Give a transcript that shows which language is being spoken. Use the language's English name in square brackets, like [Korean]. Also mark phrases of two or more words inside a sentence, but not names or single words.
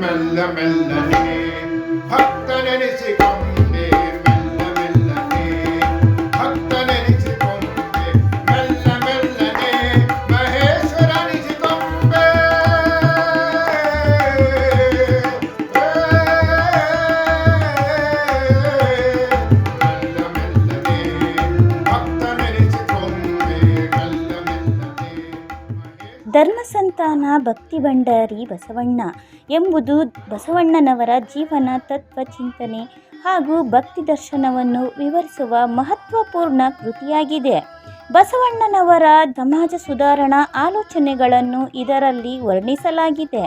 [Kannada] ಮೆಲ್ಲ ಮೆಲ್ಲನೆ ಭಕ್ತನೆನಿಸಿಕೊಂಡೆ ಮೆಲ್ಲ ಮೆಲ್ಲನೆ ಭಕ್ತನೆನಿಸಿಕೊಂಡೆ ಮೆಲ್ಲ ಮೆಲ್ಲನೆ ಮಹೇಶ್ವರನಿಸಿಕೊಂಡೆ ಮೆಲ್ಲ ಮೆಲ್ಲನೆ ಭಕ್ತನೆನಿಸಿಕೊಂಡೆ ಮೆಲ್ಲ ಮೆಲ್ಲನೆ. ಧರ್ಮಸಂತಾನ ಭಕ್ತಿ ಭಂಡಾರಿ ಬಸವಣ್ಣ ಎಂಬುದು ಬಸವಣ್ಣನವರ ಜೀವನ ತತ್ವ ಚಿಂತನೆ ಹಾಗೂ ಭಕ್ತಿ ದರ್ಶನವನ್ನು ವಿವರಿಸುವ ಮಹತ್ವಪೂರ್ಣ ಕೃತಿಯಾಗಿದೆ. ಬಸವಣ್ಣನವರ ಸಮಾಜ ಸುಧಾರಣಾ ಆಲೋಚನೆಗಳನ್ನು ಇದರಲ್ಲಿ ವರ್ಣಿಸಲಾಗಿದೆ.